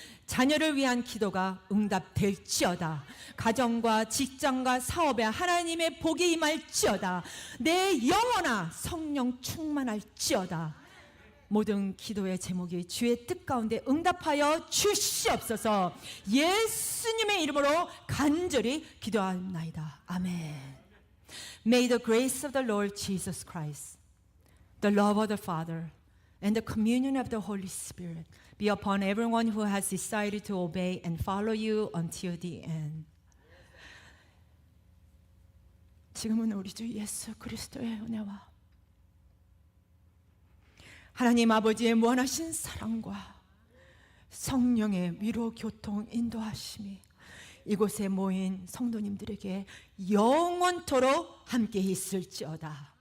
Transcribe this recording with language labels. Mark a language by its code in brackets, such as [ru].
[ko] 자녀를 위한 기도가 응답될지어다. 가정과 직장과 사업에 하나님의 복이 임할지어다. 내 영혼아 성령 충만할지어다. 모든 기도의 제목이 주의 뜻 가운데 응답하여 주시옵소서. 예수님의 이름으로 간절히 기도하옵나이다. 아멘. [en] May the grace of the Lord Jesus Christ, the love of the Father, and the communion of the Holy Spirit be upon everyone who has decided to obey and follow you until the end. [ko] 지금은 우리 주 예수 그리스도의 은혜와 하나님 아버지의 무한하신 사랑과 성령의 위로 교통 인도하심이 이곳에 모인 성도님들에게 영원토록 함께 있을지어다.